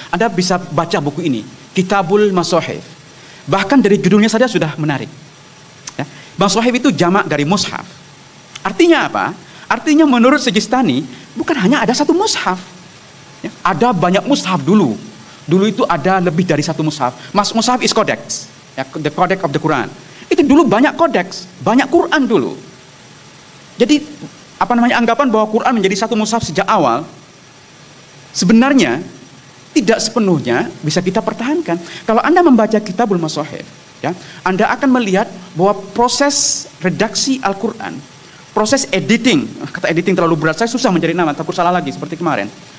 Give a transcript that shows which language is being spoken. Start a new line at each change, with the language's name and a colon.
Indonesian: Anda bisa baca buku ini, Kitabul Masahif. Bahkan dari judulnya saja sudah menarik. Ya. Masahif itu jamak dari mushaf. Artinya apa? Artinya menurut Sijistani, bukan hanya ada satu mushaf. Ya. Ada banyak mushaf dulu. Dulu itu ada lebih dari satu mushaf.
English: Mushaf is codex, ya, the codex of the Quran.
Indonesian: Itu dulu banyak codex, banyak Quran dulu. Jadi anggapan bahwa Quran menjadi satu mushaf sejak awal sebenarnya tidak sepenuhnya bisa kita pertahankan. Kalau Anda membaca Kitabul Masahif, ya, Anda akan melihat bahwa proses redaksi Al-Quran, proses editing, kata editing terlalu berat, saya susah mencari nama, takut salah lagi seperti kemarin.